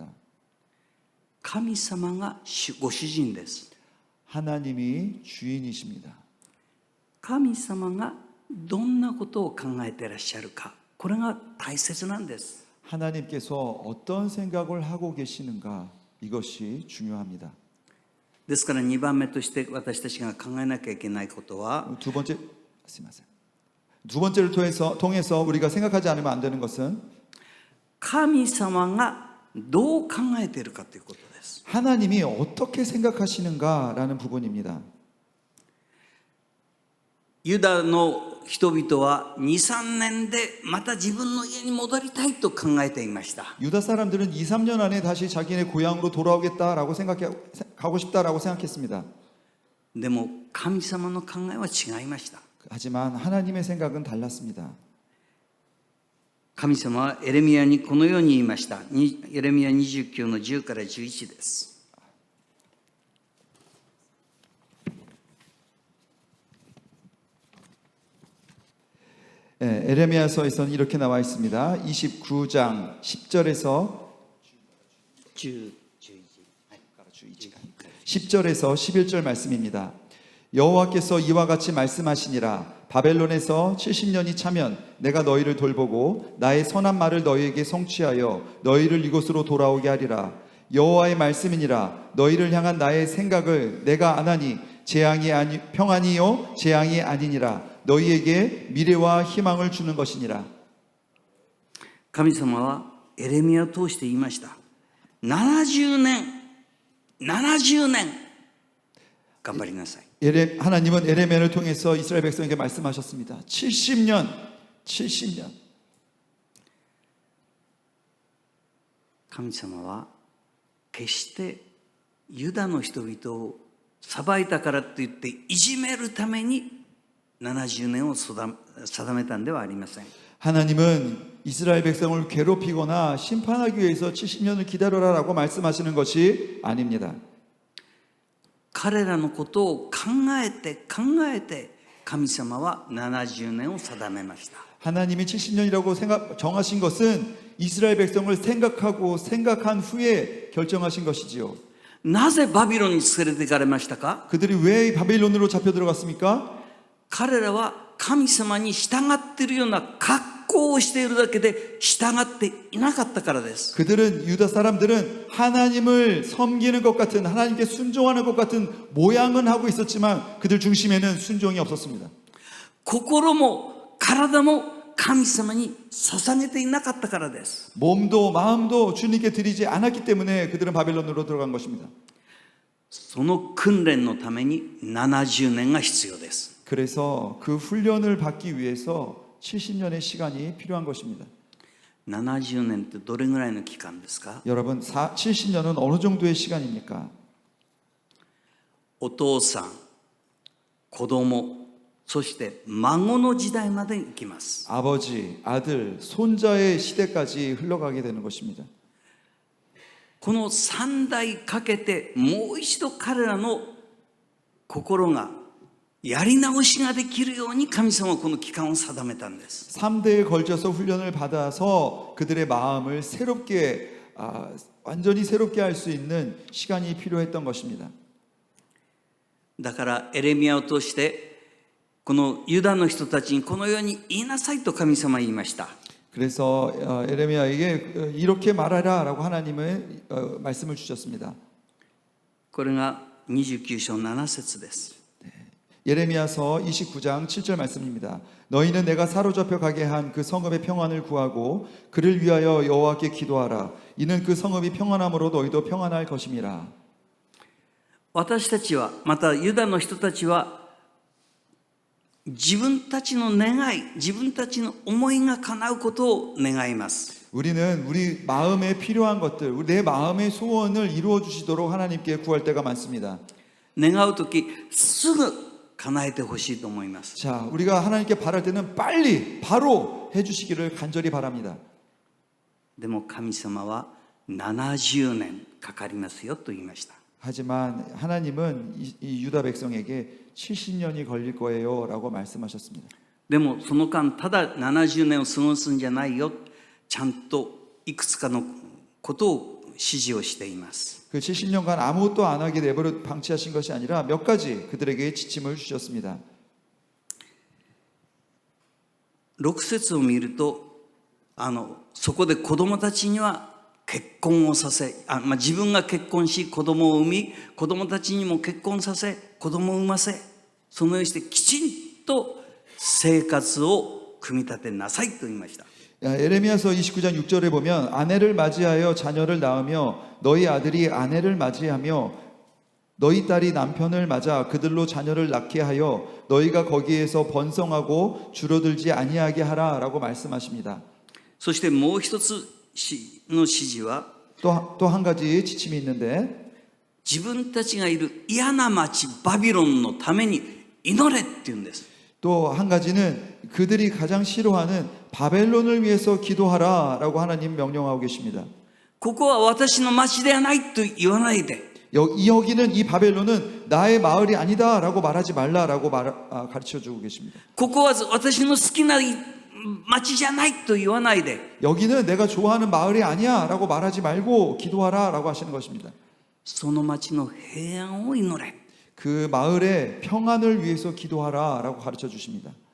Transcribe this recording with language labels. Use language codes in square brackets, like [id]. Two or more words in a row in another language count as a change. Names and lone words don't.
[ja] 神様がご主人です。 [ko] 하나님이 주인이십니다. [ja] 神様がどんなことを考えていらっしゃるか、これが大切なんです。 [ko] 하나님께서 어떤 생각을 하고 계시는가 이것이 중요합니다. [ja] ですから2番目として私たちが考えなきゃいけないことは [ko] 두 번째를 통해서 우리가 생각하지 않으면 안 되는 것은 [ja] 神様がどう考えているかということです。 [ko] 하나님이 어떻게 생각하시는가라는 부분입니다. [ja] ユダの人々は 2,3 年でまた自分の家に戻りたいと考えていました。 [ko] 유다 사람들은 2, 3년 안에 다시 자기네 고향으로 돌아오겠다라고 가고 싶다라고 생각했습니다. [ja] でも神様の考えは違いました。 [ko] 하지만 하나님의 생각은 달랐습니다. [ja] 神様はエレミヤにこのように言いました。エレミヤ29の10から11です。 [ko] 에레미야서에서는 이렇게 나와 있습니다. 29장 10절에서 10절에서 11절 말씀입니다. 여호와께서 이와 같이 말씀하시니라. 바벨론에서 70년이 차면 내가 너희를 돌보고 나의 선한 말을 너희에게 성취하여 너희를 이곳으로 돌아오게 하리라. 여호와의 말씀이니라. 너희를 향한 나의 생각을 내가 아나니 평안이요 재앙이 아니니라. 너희에게 미래와 희망을 주는 것이니라. [ja] 神様はエレミヤを通して言いました。70年頑張りなさい。 [ko] 하나님은 에레미야를 통해서 이스라엘 백성에게 말씀하셨습니다. 70년 [ja] 神様は決してユダの人々を裁いたからといっていじめるために70年を定めたんではありません。 [ko] 하나님은 이스라엘 백성을 괴롭히거나 심판하기 위해서 70년을 기다려라라고 말씀하시는 것이 아닙니다. [ja] 彼らのことを考えて神様は70年を定めました。 [ko] 하나님이 70년이라고 정하신 것은 이스라엘 백성을 생각한 후에 결정하신 것이지요. [ja] なぜバビロンに連れて行かれましたか？ [ko] 그들이 왜 바벨론으로 잡혀 들어갔습니까? [ja] 彼らは神様に従っているような格好をしているだけで従っていなかったからです。 [ko] 유다 사람들은 하나님을 섬기는 것 같은 하나님께 순종하는 것 같은 모양은 하고 있었지만 그들 중심에는 순종이 없었습니다. [ja] 心も体も神様に捧げていなかったからです。 [ko] 몸도 마음도 주님께 드리지 않았기 때문에 그들은 바벨론으로 들어간 것입니다. [ja] その訓練のために70年が必要です。 [ko] 그래서 그 훈련을 받기 위해서 70년의 시간이 필요한 것입니다. [ja] 70 年ってどれぐらいの期間ですか？ [ko] 여러분, 70년은 어느 정도의 시간입니까? [ja] お父さん、子供、そして孫の時代まで行きます。 [ko] 아버지, 아들, 손자의 시대까지 흘러가게 되는 것입니다. [ja] この3代かけてもう一度彼らの心がやり直しができるように神様はこの期間を定めたんです。 [ko] 3대에 걸쳐서 훈련을 받아서 그들의 마음을 새롭게 완전히 새롭게 할 수 있는 시간이 필요했던 것입니다. [ja] だからエレミヤを通してこのユダの人たちにこのように言いなさいと神様は言いました。 [ko] 그래서 에레미야에게 이렇게 말하라라고 하나님은 말씀을 주셨습니다. [ja] これが29章7節です。 [ko] 예레미야서 29장 7절 말씀입니다. 너희는 내가 사로잡혀 가게 한 그 성읍의 평안을 구하고 그를 위하여 여호와께 기도하라. 이는 그 성읍이 평안함으로 너희도 평안할 것임이라. [ja] 私たちはまたユダの人たちは自分たちの願い、自分たちの思いが叶うことを願います。 [ko] 우리는 우리 마음에 필요한 것들, 내 마음의 소원을 이루어 주시도록 하나님께 구할 때가 많습니다. [ja] 願うときすぐ叶えてほしいと思います。 [ko] 자, 우리가 하나님께 바랄 때는 빨리 바로 해 주시기를 간절히 바랍니다. [ja] でも神様は70年かかりますよと言いました。 [ko] 하지만 하나님은 이 유다 백성에게 70년이 걸릴 거예요라고 말씀하셨습니다. [ja] でもその間ただ70年を過ごすんじゃないよ、ちゃんといくつかのことを指示をしています。 [ko] 그 70년간 아무것도 안 하게 내버려 방치하신 것이 아니라 몇 가지 그들에게 지침을 주셨습니다. [ja] 6 節を見るとそこで子供たちには結婚をさせ、自分が結婚し子供を産み、子供たちにも結婚させ子供を産ませ、そのようにしてきちんと生活を組み立てなさいと言いました。 [ko] 에레미야서 29장 6절에 보면 아내를 맞이하여 자녀를 낳으며 너희 아들이 아내를 맞이하며 너희 딸이 남편을 맞아 그들로 자녀를 낳게 하여 너희가 거기에서 번성하고 줄어들지 아니하게 하라라고 말씀하십니다. [ja] そしてもう一つの指示は [ko] 또 한 가지 지침이 있는데 [ja] 自分たちがいる嫌な町バビロンのために祈れって言うんです。 [ko] 또 한 가지는 그들이 가장 싫어하는 바벨론을 위해서 기도하라라고 하나님 명령하고 계십니다. [ja] ここは私の町ではないと言わないで、 [ko] 여기는 이 바벨론은 나의 마을이 아니다라고 말하지 말라라고 가르쳐 주고 계십니다. [ja] ここは私の好きな町じゃないと言わないで、 [ko] 여기는 내가 좋아하는 마을이 아니야라고 말하지 말고 기도하라라고 하시는 것입니다. [ja] その町の平安を祈れ。 [ko] 그 마을의 평안을 위해서 기도하라라고 가르쳐 주십니다.